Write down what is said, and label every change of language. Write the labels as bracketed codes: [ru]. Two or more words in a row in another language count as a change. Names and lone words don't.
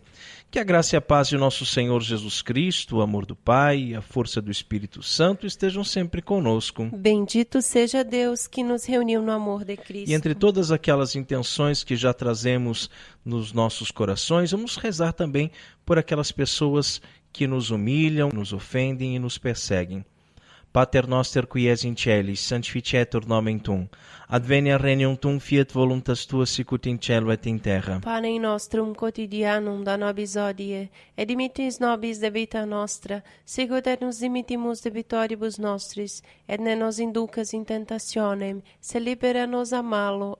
[pt] Que a graça e a paz de nosso Senhor Jesus Cristo, o amor do Pai e a força do Espírito Santo estejam sempre conosco. Bendito seja Deus que nos reuniu no amor de Cristo. E entre todas aquelas intenções que já trazemos nos nossos corações, vamos rezar também por aquelas pessoas que nos humilham, nos ofendem e nos perseguem. [la] Pater noster qui es in celis, sanctificetur nomen tuum. Advenia regnum tuum, fiat voluntas tua sicut in cielo et in terra. Panem nostrum quotidianum da nobis hodie, et dimittis nobis debita nostra, sicut et nos dimittimus debitoribus nostris, et ne nos inducas in tentationem, se libera nos a malo.